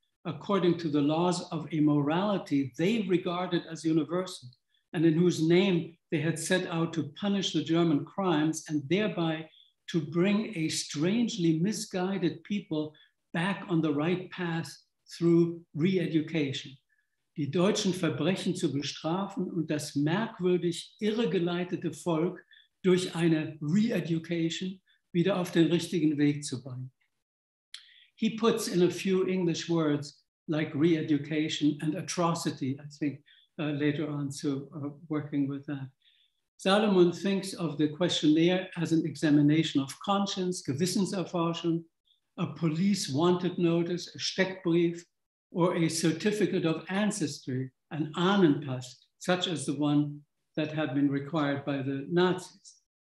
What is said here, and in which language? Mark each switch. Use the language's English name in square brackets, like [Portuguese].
[English] according to the laws of a morality they regarded as universal, and in whose name they had set out to punish the German crimes and thereby to bring a strangely misguided people back on the right path through re-education. [German] Die deutschen Verbrechen zu bestrafen und das merkwürdig irregeleitete Volk durch eine re-education wieder auf den richtigen Weg zu bringen. [English] He puts in a few English words like re-education and atrocity, I think, later on, so working with that. Salomon thinks of the questionnaire as an examination of conscience, Gewissenserforschung, a police wanted notice, a Steckbrief, or a certificate of ancestry, an Ahnenpass, such as the one that had been required by the Nazis.